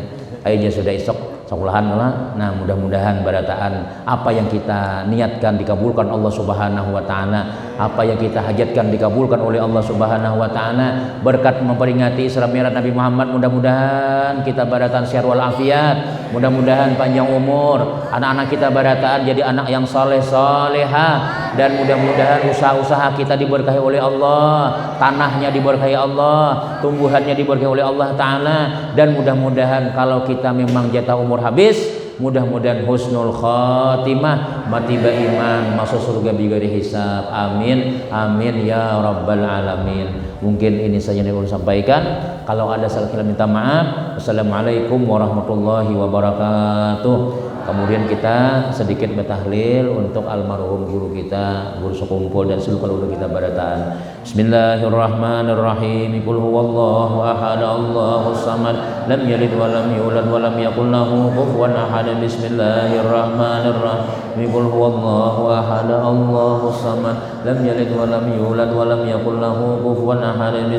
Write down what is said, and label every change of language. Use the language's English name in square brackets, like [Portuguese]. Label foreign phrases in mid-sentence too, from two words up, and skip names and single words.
[Indonesian] Aja sudah esok sekolahan lah. Nah, mudah-mudahan barataan apa yang kita niatkan dikabulkan Allah [Arabic] سبحانه وتعالى. [Indonesian] Apa yang kita hajatkan dikabulkan oleh Allah [Arabic] سبحانه وتعالى. [Indonesian] Berkat memperingati Isra Mi'raj Nabi Muhammad, mudah-mudahan kita barataan sehat wal afiat. Mudah-mudahan panjang umur, anak-anak kita barataan jadi anak yang saleh-salehah, dan mudah-mudahan usaha-usaha kita diberkahi oleh Allah, tanahnya diberkahi Allah, tumbuhannya diberkahi oleh Allah taala, dan mudah-mudahan kalau kita memang jatah umur habis, mudah-mudahan [Arabic] حسن الخاتمة, [Indonesian] mati beriman, masuk surga [Arabic] بغير حساب. آمين آمين يا رب العالمين. [Indonesian] Mungkin ini saja yang saya sampaikan. Kalau ada salah kata minta maaf. [Arabic] والسلام عليكم ورحمة الله وبركاته. [Indonesian] Kemudian kita sedikit bertahlil untuk almarhum guru kita, guru sekumpul dan seluruh guru kita barataan. [Arabic] بسم الله الرحمن الرحيم. قل هو الله أحد، الله الصمد، لم يلد ولم يولد ولم يكن له كفوا أحد. بسم الله الرحمن الرحيم. قل هو الله أحد، الله الصمد، لم يلد ولم يولد ولم يكن له كفوا أحد.